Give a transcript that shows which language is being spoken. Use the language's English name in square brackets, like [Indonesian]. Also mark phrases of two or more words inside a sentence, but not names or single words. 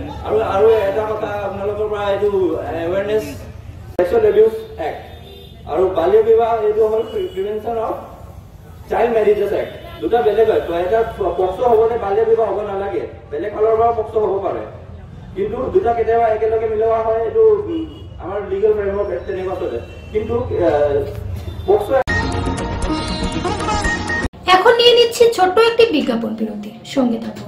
[Assamese] আৰু এটা কথা আপোনালোকৰ পৰা, এইটো [English] awareness sexual abuse act [Assamese] আৰু বাল্য বিবাহ, এইটো হ'ল [English] prevention of child marriages act. [Assamese] দুটা বেলেগ হয়। তো এটা পক্সো হ'বনে বাল্য বিবাহ হ'ব নালাগে, বেলেগ ফালৰ পৰা পক্সো হ'ব পাৰে, কিন্তু দুটা কেতিয়াবা একেলগে মিলোৱা হয়। এইটো আমাৰ [English] legal framework [Assamese] তেনেকুৱা চলে, কিন্তু পক্সো। [Bangla] এখন নিয়ে নিচ্ছি ছোট্ট একটি বিজ্ঞাপন বিরতি, সঙ্গে থাকুন।